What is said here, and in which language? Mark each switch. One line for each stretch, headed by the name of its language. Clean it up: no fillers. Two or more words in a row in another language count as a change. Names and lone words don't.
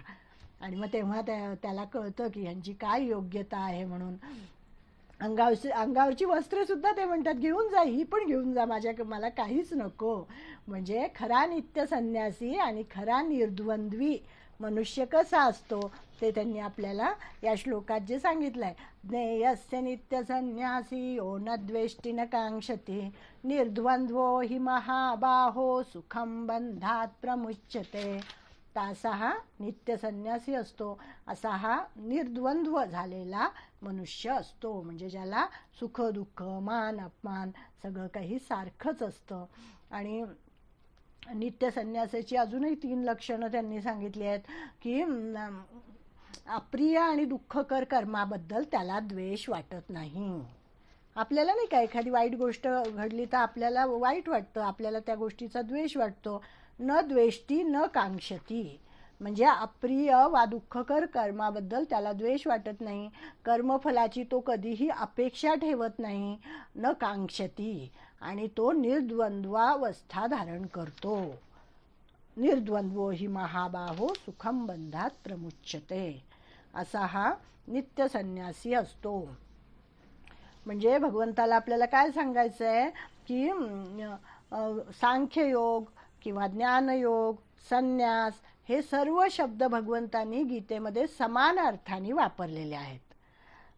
Marathi: आणि मग तेव्हा त्याला कळतं की यांची काय योग्यता आहे म्हणून. अंगावरची वस्त्रे सुद्धा ते म्हणतात घेऊन जा, ही पण घेऊन जा, मला काहीच नको. म्हणजे खरा नित्य संन्यासी आणि खरा निर्द्वंद्वी मनुष्य कसा असतो ते त्यांनी आपल्याला या श्लोकात जे सांगितलंय.
Sanskrit: ज्ञेयस्य नित्य संन्यासी यो न द्वेष्टी न कांक्षती, निर्द्वंद्वो हि महाबाहो सुखम बंधात प्रमुच्यते.
Marathi: असा हा नित्य संन्यासी असतो, असा हा निर्द्वंद्व झालेला मनुष्य असतो. म्हणजे ज्याला सुख दुःख मान अपमान सगळं काही सारखंच असतं. आणि नित्य संन्यासाची अजूनही 3 लक्षणं त्यांनी सांगितली आहेत की अप्रिय आणि दुःखकर कर्माबद्दल त्याला द्वेष वाटत नाही. आपल्याला नाही का, एखादी वाईट गोष्ट घडली तर आपल्याला वाईट वाटतं, आपल्याला त्या गोष्टीचा द्वेष वाटतो.
Sanskrit: न द्वेष्टी न कांक्षती,
Marathi: म्हणजे अप्रिय वा दुःखकर कर्माबद्दल त्याला द्वेष वाटत नाही. कर्मफलाची तो कधीही अपेक्षा ठेवत नाही.
Sanskrit: न कांक्षती,
Marathi: आणि तो निर्द्वंद्वावस्था धारण करतो.
Sanskrit: निर्द्वंद्वो हि महाबाहो सुखम बंधात प्रमुच्यते,
Marathi: असा हा नित्य संन्यासी असतो. म्हणजे भगवंताला आपल्याला काय सांगायचं आहे की सांख्ययोग किंवा ज्ञानयोग, संन्यास, हे सर्व शब्द भगवंतांनी गीतेमध्ये समान अर्थाने वापरलेले आहेत.